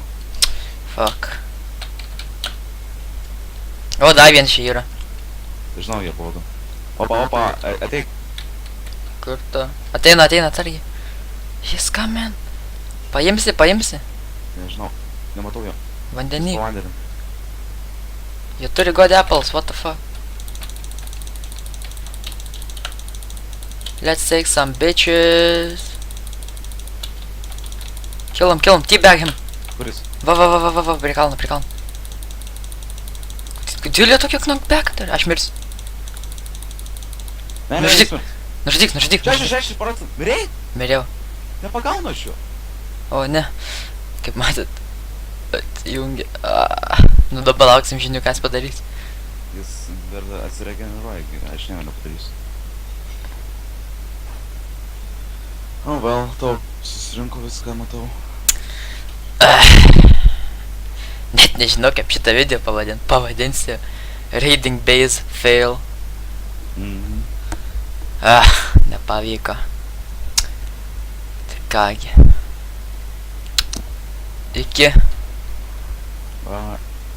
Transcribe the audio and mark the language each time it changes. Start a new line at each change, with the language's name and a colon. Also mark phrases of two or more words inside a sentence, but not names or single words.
Lithuanian: Fuck. O, dar vien čia yra. Žinau, jie baudo. Opa, ateik. Kur tu? Ateina, atsargiai. Jis coming. Paimsi. Nežinau, nematau jo. Vandenį. Po vandenį. Jie turi
English: god apples, what the fuck. Let's take some bitches. Kill him, teabag him.
Lithuanian: Kuris? Va, prie kalno. Kodėl jie tokie knockback turi? Aš mirsiu. Ne, Nužudyk. 66%. Mirėjai? Mirėjau. Nepagaunu aš jo. O, ne. Kaip matot. Atjungi. Nu dabar lauksim žinių, ką jis padarys. Jis dar atsiregeneruoja, aš nieko nepadarysiu. O, well, tau susirinko viską, matau. Net nežinau, kaip šitą video pavadinsiu.
English: Raiding base fail.
Lithuanian: Nepavyko. Tai kągi. Iki. Bye.